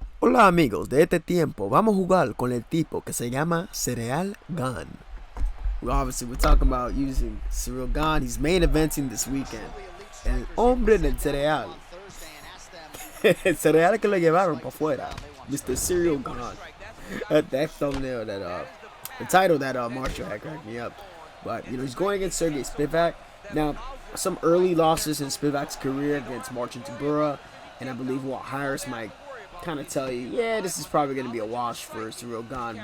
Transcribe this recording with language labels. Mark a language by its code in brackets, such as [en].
[es] Hola amigos, de este tiempo vamos a jugar con el tipo que se llama Ciryl Gane. [en] Obviously, we're talking about using Ciryl Gane. He's main eventing this weekend. [es] El hombre del cereal. El cereal que lo llevaron para afuera. [en] Mr. Ciryl Gane. That thumbnail, the title that Marshall had cracked me up. But, he's going against Sergey Spivak. Now, some early losses in Spivak's career against Marcin Tybura. And I believe Walt Harris might kind of tell you, yeah, this is probably going to be a wash for Ciryl Gane.